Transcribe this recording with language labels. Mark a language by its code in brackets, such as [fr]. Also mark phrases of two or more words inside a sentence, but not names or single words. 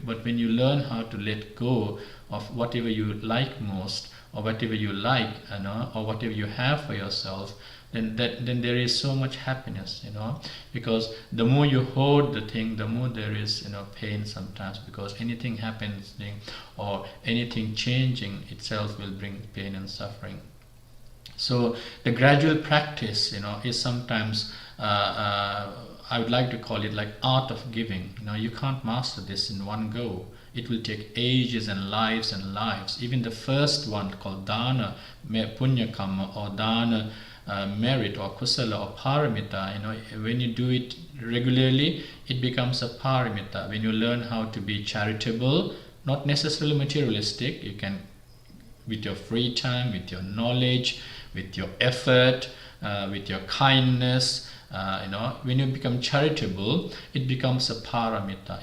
[en] But when you learn how to let go of whatever you like most, or whatever you like, or whatever you have for yourself, then there is so much happiness, because the more you hoard the thing, the more there is pain sometimes, because anything happening or anything changing itself will bring pain and suffering. So the gradual practice is sometimes I would like to call it like art of giving. You can't master this in one go. It will take ages and lives and lives. Even the first one called dana, [pi] punya kamma, [en] or dana, merit, or kusala, or paramita, when you do it regularly, it becomes a paramita. When you learn how to be charitable, not necessarily materialistic, you can, with your free time, with your knowledge, with your effort, with your kindness, when you become charitable, it becomes a paramita.